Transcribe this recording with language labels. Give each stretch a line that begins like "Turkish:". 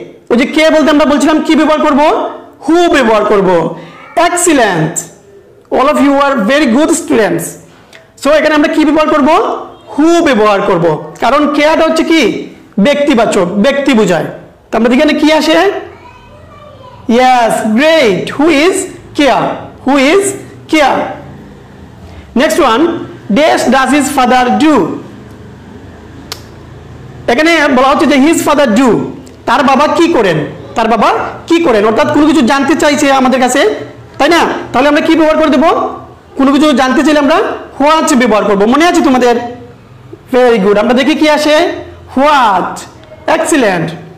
Bangla: ওই যে কে বলতে আমরা বলছিলাম কি ব্যবহার করব? who ব্যবহার করব।
English: Excellent, all of you are very good students.
Bangla: So এখানে আমরা কি ব্যবহার করব? who ব্যবহার করব। কারণ কেয়াটা হচ্ছে কি ব্যক্তিবাচক, ব্যক্তি বোঝায়। তো আমরা এখানে কি আসে?
English: Yes, great. Who is Kia? Who is Kia? Next one, dash does his father do?
Bangla: এখানে বলা হচ্ছে যে
English: his father do,
Bangla: তার বাবা কি করেন, তার বাবা কি করেন, অর্থাৎ কোনো কিছু জানতে চাইছে আমাদের কাছে, তাই না? তাহলে আমরা কি ব্যবহার করে দেব? কোনো কিছু জানতে চাইলে আমরা হোয়াট ব্যবহার করব। মনে আছে তোমাদের? Very good. আমরা দেখি কি আসে, হোয়াট। এক্সিলেন্ট।